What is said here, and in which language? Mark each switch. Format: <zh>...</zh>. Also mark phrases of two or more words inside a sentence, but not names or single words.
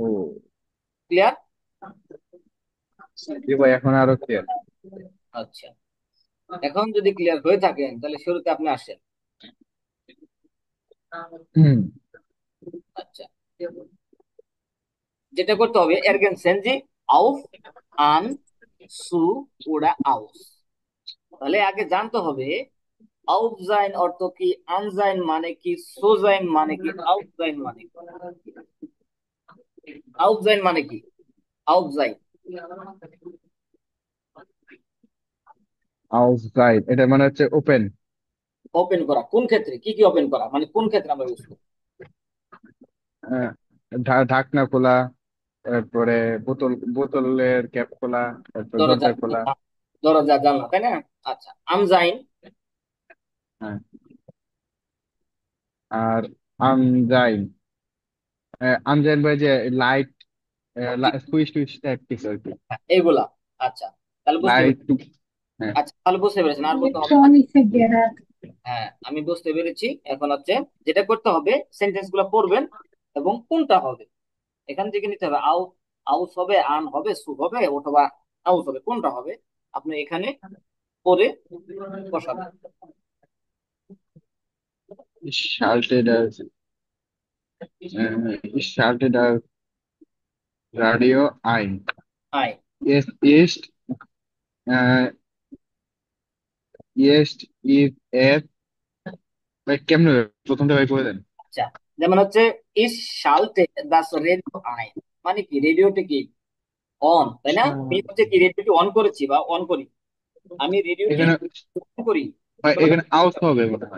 <bn>ক্লিয়ার? জি ভাই, এখন আরো ক্লিয়ার। আচ্ছা, এখন যদি ক্লিয়ার হয়ে থাকেন তাহলে শুরুতে আপনি আসেন। হুম। আচ্ছা, যেটা করতে হবে</bn> <de>ergänzen Sie auf an zu oder aus।</de> <bn>তাহলে আগে জানতে হবে</bn> <de>auf sein</de> <bn>অর্থ কি,</bn> <de>an sein</de> <bn>মানে কি,</bn> <de>zu sein</de> <bn>মানে কি,</bn> <de>auf sein</de> <bn>মানে কি।</bn> <de>auf sein</de> <bn>মানে কি?</bn> <de>auf sein</de> <bn>আউটসাইড এটা মানে হচ্ছে ওপেন। ওপেন করা, কোন ক্ষেত্রে কি কি ওপেন করা, মানে কোন ক্ষেত্রে আমরা ইউজ করি? ঢাকনা খোলা, তারপরে বোতলের ক্যাপ খোলা, তারপর দরজা, দরজা খোলা। দরজা জানলা, তাই না? আচ্ছা,</bn> <de>am sein</de> <bn>হ্যাঁ। আর আনজাইন, আনজাইন ভাই যে লাইট, সুইচ টুইচ টাইপ কিছু আর কি। এইগুলা। আচ্ছা, তাহলে বুঝতে লাইট। পেরেছি। হ্যাঁ। আচ্ছা, তাহলে বুঝতে পেরেছেন, আর বলতে হবে না।</bn> <de>Elektronik Geräte.</de> <bn>হ্যাঁ, আমি বুঝতে পেরেছি। এখন হচ্ছে যেটা করতে হবে সেন্টেন্স গুলো পড়বেন এবং কোনটা হবে এখান থেকে নিতে হবে। আউস হবে, আন হবে, সু হবে, অথবা আউস হবে, কোনটা হবে আপনি এখানে পড়ে বসাবেন।</bn> <de>Schaltet das, schaltet das Radio ein. আয়। Es ist, äh, jetzt ist es,</de> <bn>ভাই কেমনে হবে? প্রথমটা ভাই করে দেন। আচ্ছা, যেমন হচ্ছে</bn> <de>ich schalte das Radio ein,</de> <bn>মানে কি রেডিওটি কি অন, তাই না? আমি হচ্ছে কি রেডিওটি অন করেছি বা অন করি, আমি রেডিওটি এখানে অন করি। ভাই এখানে আউট হবে মনে হয়।</bn>